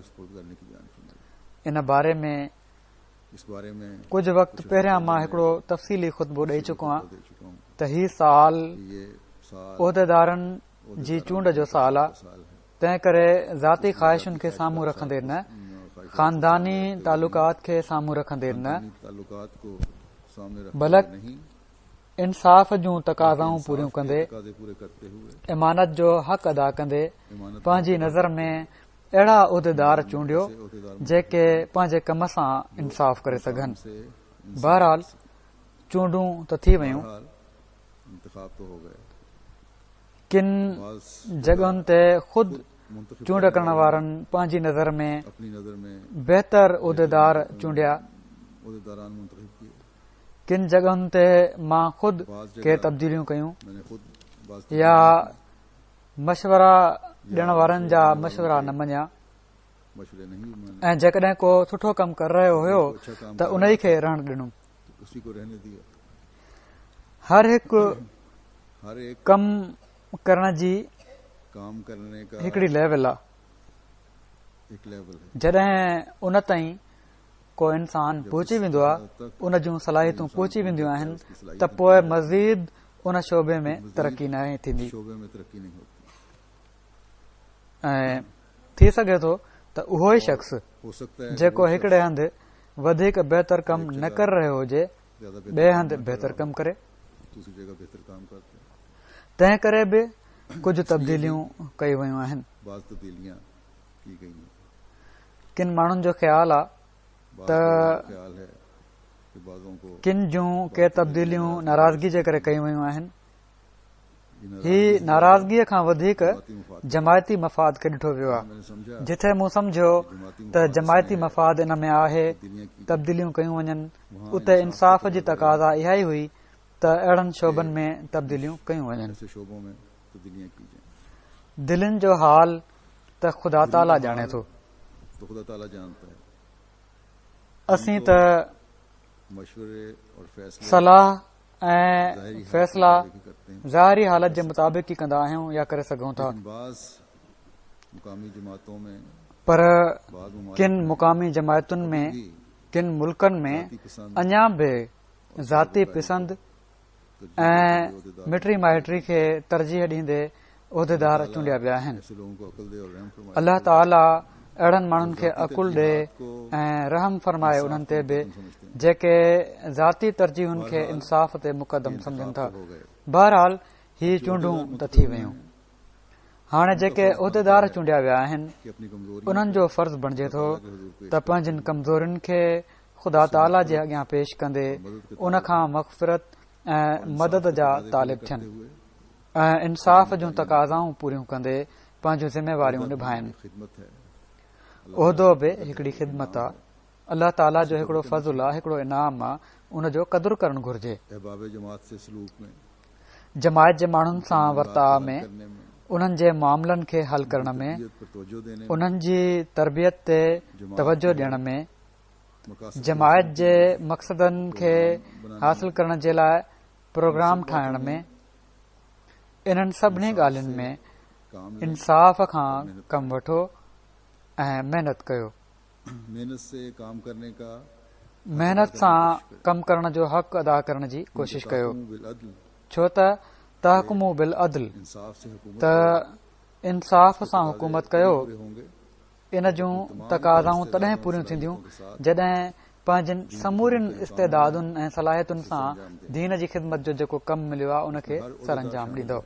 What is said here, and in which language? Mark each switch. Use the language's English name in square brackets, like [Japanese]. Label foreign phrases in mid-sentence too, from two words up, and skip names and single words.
[Sindhi] इन बारे में कुझु वक़्तु पहिरियां मां हिकिड़ो तफ़सीली ख़ुतबो ॾेई चुको आहियां त हीउ साल उहिदेदारनि जी चूंड जो साल आहे। तंहिं करे ज़ाती ख़्वाहिशुनि खे साम्हूं रखंदे न, ख़ानदानी तालुकात खे साम्हूं रखंदे न [Urdu] سامنے رکھتے बलक ہوئے نہیں, [Sindhi] इंसाफ़ जूं तक़ाज़ाऊं पूरियूं [Urdu] انصاف کے [Sindhi] कंदे, [Urdu] تقاضے پورے کرتے ہوئے [Sindhi] इमानत जो हक़ अदा कंदे [Urdu] इमानत [Sindhi] पंहिंजी नज़र में अहिड़ा उहिदेदार चूंडियो [Urdu] ایسے عہدیدار [Sindhi] जेके पंहिंजे कम सां इंसाफ़ करे सघनि। [Urdu] से [Sindhi] बहरहाल चूंडूं त थी वयूं, [Urdu] بہرحال انتخاب تو ہو گئے. [Sindhi] किन [Urdu] बाज़ [Sindhi] जॻहुनि ते ख़ुदि [Urdu] मुंतखब [Sindhi] चूंड करण वारनि पंहिंजी नज़र में [Urdu] اپنی نظر میں [Sindhi] बहितर उहिदेदार चूंडिया, [Urdu] عہدیداران منتخب کیے. [Sindhi] किन जॻहुनि ते मां ख़ुदि [Urdu] बाज़ [Sindhi] के [Urdu] जगह [Sindhi] तब्दीलियूं कयूं [Urdu] میں نے خود بعض [Sindhi] या मशवरा ॾियण वारनि जा मशवरा न मञिया, [Urdu] مشورے نہیں میں نے [Sindhi] ऐं जेकॾहिं को सुठो कमु करे रहियो हुयो त उन ई खे रहण ॾिनुमि। [Urdu] اسی کو رہنے دیا. [Sindhi] हर हिकु [Urdu] ہر ایک [Sindhi] कमु करण जी [Urdu] کام کرنے کا [Sindhi] हिकिड़ी लेवल आहे। [Urdu] ایک لیول ہے. [Sindhi] जॾहिं उन ताईं को इंसान पहुची वेंदो आहे, उन जूं सलाहियतूं पहुची वेंदियूं आहिनि त पोइ मज़ीद उन शोबे में तरक़ी न थींदी [Urdu] شعبے میں ترقی نہیں ہوتی. [Sindhi] ऐं थी सघे थो त उहो ई शख़्स [Urdu] ہو سکتا ہے [Sindhi] जेको हिकिड़े हंधि वधीक बहितर कमु न करे रहियो हुजे, [Urdu] ज्यादा [Sindhi] ॿिए हंधि बहितर कमु करे। [Urdu] دوسری جگہ بہتر کام کرتے ہیں. [Sindhi] तंहिं करे बि कुझु तब्दीलियूं कई वयूं आहिनि। [Urdu] بعض تبدیلیاں کی گئی ہیں. [Sindhi] किन माण्हुनि जो ख़्यालु आहे [Urdu] बाज़ [Sindhi] त [Urdu] کا خیال ہے کہ بعضوں کو [Sindhi] किन जूं के तब्दीलियूं नाराज़गी जे करे कयूं वयूं आहिनि। इन ही नाराज़गीअ खां वधीक [Urdu] جماعتی مفاد [Sindhi] जमायती मफ़ाद खे ॾिठो वियो आहे। [Urdu] میں نے سمجھا [Sindhi] जिथे मूं सम्झियो त जमायती मफ़ाद इन में आहे, [Urdu] دنیا کی [Sindhi] तब्दीलियूं कयूं वञनि, उते इंसाफ़ जी तक़ाज़ा इहा ई हुई त अहिड़नि शोबनि में तब्दीलियूं कयूं वञनि। [Urdu] ایسے شعبوں میں تبدیلیاں کی جائیں [Sindhi] दिलनि जो हाल त ख़ुदा ताला ॼाणे थो। [Urdu] تو خدا تعالیٰ جانتا ہے. [Sindhi] असीं त [Urdu] مشورے اور فیصلے [Sindhi] सलाह ऐं ज़ाहिरी फ़ैसिला [Urdu] حالت کی کرتے ہیں. [Sindhi] ज़ाहिरी हालत जे मुताबिक़ ई कंदा आहियूं या करे सघूं था, [Urdu] لیکن بعض مقامی جماعتوں میں [Sindhi] पर [Urdu] بعض ممالک [Sindhi] किन मुक़ामी जमायतुनि में, [Urdu] भी [Sindhi] किन मुल्कनि में [Urdu] ذاتی پسند [Sindhi] अञा बि ज़ाती पसंद ऐं मिटी माइटी खे तरजीह ॾींदे उहिदेदार चूंडिया विया आहिनि। [Urdu] ایسے لوگوں کو عقل دے اور رحم فرمائے. [Sindhi] अल्लाह ताला अहिड़नि माण्हुनि खे अकुल ॾे ऐं रहम फरमाए उन्हनि ते बि जेके ज़ाती तरजीहुनि खे इंसाफ़ ते मुक़दम सम्झनि था। [Urdu] ہو گئے [Sindhi] बहरहाल ही चूंडूं त थी वयूं। हाणे जेके उहिदेदार चूंडिया विया आहिनि, [Urdu] کہ اپنی کمزوری [Sindhi] उन्हनि जो फर्ज़ बणिजे थो त पंहिंजनि कमज़ोरियुनि खे ख़ुदा ताला जे अॻियां पेश कंदे उन खां मग़फ़िरत ऐं मदद जा तालिब थियनि [Urdu] हुए [Sindhi] ऐं इंसाफ़ जूं तक़ाज़ाऊं पूरियूं कंदे पंहिंजूं ज़िम्मेवारियूं निभाइनि। [Urdu] خدمت ہے. [Sindhi] उहिदो बि हिकिड़ी ख़िदमत आहे। अल्लाह ताला जो हिकिड़ो फज़ुल आहे, हिकिड़ो इनाम आहे, उन जो क़दुरु करणु घुर्जे। [Urdu] احباب جماعت سے سلوک میں [Sindhi] जमायत जे माण्हुनि सां वर्ताव में, [Urdu] کرنے میں [Sindhi] उन्हनि जे मामलनि खे हल करण में, [Urdu] تربیت پر توجہ دینے میں [Sindhi] उन्हनि जी तरबियत ते तवजो ॾियण में, [Urdu] मक़ासद [Sindhi] जमायत जे मक़सदनि खे हासिल करण जे लाइ प्रोग्राम ठाहिण में, इन्हनि सभिनी ॻाल्हियुनि में [Urdu] काम [Sindhi] इंसाफ़ खां कमु वठो ऐं महिनत कयो। [Urdu] محنت سے کام کرنے کا [Sindhi] महिनत सां कमु करण जो हक़ अदा करण जी कोशिश कयो, [Arabic] بالعدل [Sindhi] छो त तहकुमु [Arabic] بالعدل [Urdu] انصاف سے حکومت [Sindhi] त इंसाफ़ सां हुकूमत कयो। [Urdu] پورے ہوں گے. [Sindhi] इन जूं तक़ाज़ाऊं तॾहिं पूरियूं थींदियूं जॾहिं पंहिंजनि समूरियुनि इस्तेदादुनि ऐं सलाहियतुनि सां दीन जी ख़िदमत जो जेको कमु मिलियो आहे उनखे सर अंजाम ॾींदो।